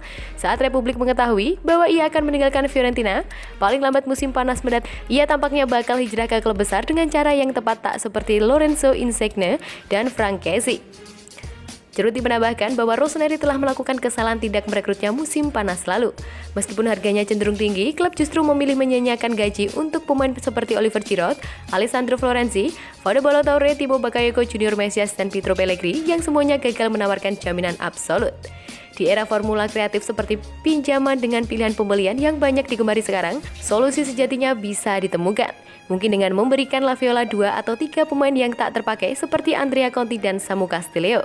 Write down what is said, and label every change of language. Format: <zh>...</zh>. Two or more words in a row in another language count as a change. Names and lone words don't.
<id>Saat Republik mengetahui bahwa ia akan meninggalkan Fiorentina, paling lambat musim panas mendatang, ia tampaknya bakal hijrah ke klub besar dengan cara yang tepat tak seperti Lorenzo Insigne dan Frankesi. Cerruti menambahkan bahwa Rossoneri telah melakukan kesalahan tidak merekrutnya musim panas lalu. Meskipun harganya cenderung tinggi, klub justru memilih menyanyiakan gaji untuk pemain seperti Oliver Giroud, Alessandro Florenzi, Fabio Ballo-Touré, Thibaut Bakayoko, Junior Mesias, dan Pietro Pellegrini yang semuanya gagal menawarkan jaminan absolut. Di era formula kreatif seperti pinjaman dengan pilihan pembelian yang banyak digemari sekarang, solusi sejatinya bisa ditemukan. Mungkin dengan memberikan La Viola 2 atau 3 pemain yang tak terpakai seperti Andrea Conti dan Samu Castillejo.</id>